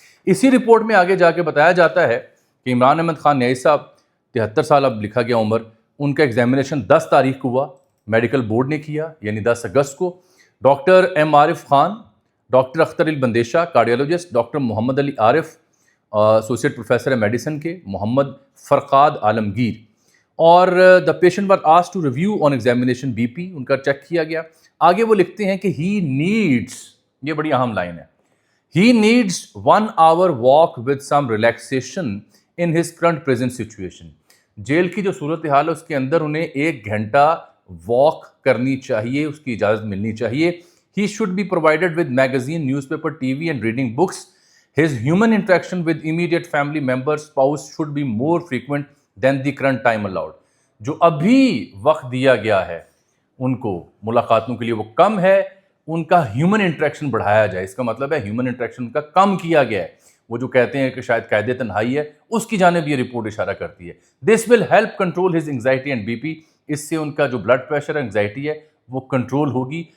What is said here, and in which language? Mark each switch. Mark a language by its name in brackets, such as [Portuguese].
[Urdu] اسی رپورٹ میں آگے جا کے بتایا جاتا ہے کہ عمران احمد خان نیازی صاحب 73 سال اب لکھا گیا عمر, ان کا ایگزامینیشن 10 تاریخ کو ہوا, میڈیکل بورڈ نے کیا یعنی 10 اگست کو. Doctor M Arif Khan, doctor Akhtar البندیشہ cardiologist, doctor محمد علی عارف ایسوسیٹ پروفیسر میڈیسن کے, محمد فرقاد عالمگیر. [English] اور the patient was asked to review on examination BP, [Urdu] ان کا چیک کیا گیا. آگے وہ لکھتے ہیں کہ [English] he needs, [Urdu] یہ بڑی اہم لائن ہے, [English] he needs 1 hour walk with some relaxation in his current present situation. [Urdu] Jail کی جو صورتحال ہے اس کے اندر انہیں 1 گھنٹہ واک کرنی چاہیے, اس کی اجازت ملنی چاہیے. [English] He should be provided with magazine, newspaper, TV and reading books. His human interaction with immediate family members, spouse should be more frequent than the current time allowed. [Urdu] جو ابھی وقت دیا گیا ہے ان کو ملاقاتوں کے لیے وہ کم ہے, ان کا ہیومن انٹریکشن بڑھایا جائے. اس کا مطلب ہے ہیومن انٹریکشن کا کم کیا گیا ہے. وہ جو کہتے ہیں کہ شاید قید تنہائی ہے, اس کی جانب یہ رپورٹ اشارہ کرتی ہے. [English] This will help control his anxiety and BP. [Urdu] اس سے ان کا جو بلڈ پریشر ہے, انگزائٹی ہے, وہ کنٹرول ہوگی.